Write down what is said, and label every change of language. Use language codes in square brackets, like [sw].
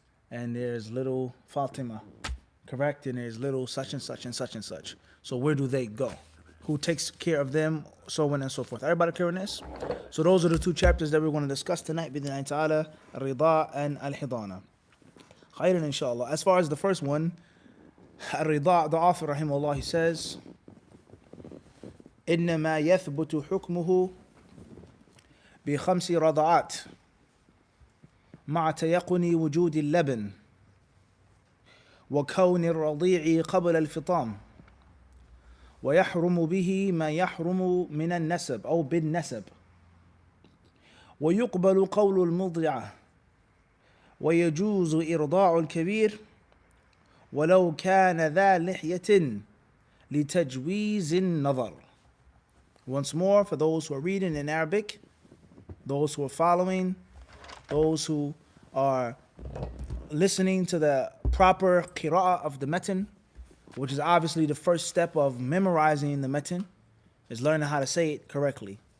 [en] And there's little Fatima, correct? And there's little such and such and such and such. So where do they go? Who takes care of them? So on and so forth. Everybody clear on this? So those are the two chapters that we're going to discuss tonight. [ar] Bidnai ta'ala, al-Rida' and al-Hidana. Khairan inshallah. [en] As far as the first one, al-Rida', the author rahimahullah, he says, [ar] إنما يثبت حكمه بخمس رضعات مع تيقن وجود اللبن وكون الرضيع قبل الفطام ويحرم به ما يحرم من النسب أو بالنسب ويقبل قول المضيعة ويجوز إرضاع الكبير ولو كان ذا لحية لتجويز النظر. [en] Once more, for those who are reading in Arabic, those who are following, those who are listening to the proper qira'ah of the matan, which is obviously the first step of memorizing the matan, is learning how to say it correctly.